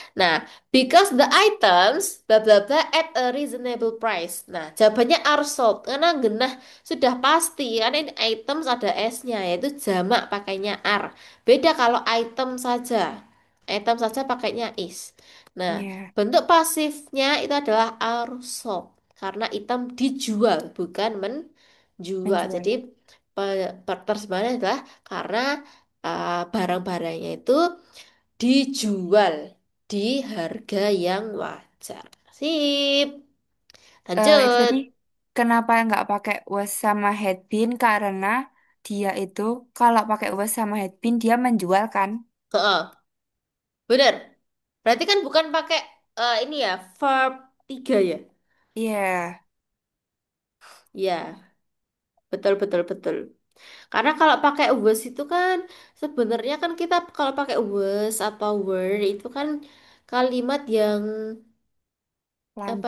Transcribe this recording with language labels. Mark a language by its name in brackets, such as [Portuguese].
[English] Nah, because the items bla bla bla at a reasonable price. [Indonesian] Nah, jawabannya are sold karena genah sudah pasti karena ini items ada S-nya yaitu jamak pakainya are. Beda kalau item saja. Item saja pakainya is. Nah, Iya, bentuk pasifnya itu adalah are sold karena item dijual bukan menjual. Jadi menjual. terjemahannya adalah karena barang-barangnya itu dijual di harga yang wajar. Sip. Itu tadi Lanjut. kenapa nggak pakai was sama had been? Karena dia itu kalau pakai was sama had been dia menjual kan? Heeh, bener. Berarti kan bukan pakai ini ya, verb tiga ya? Iya, Ya, betul betul betul. Karena kalau pakai was itu kan sebenarnya kan kita kalau pakai was atau were itu kan kalimat yang apa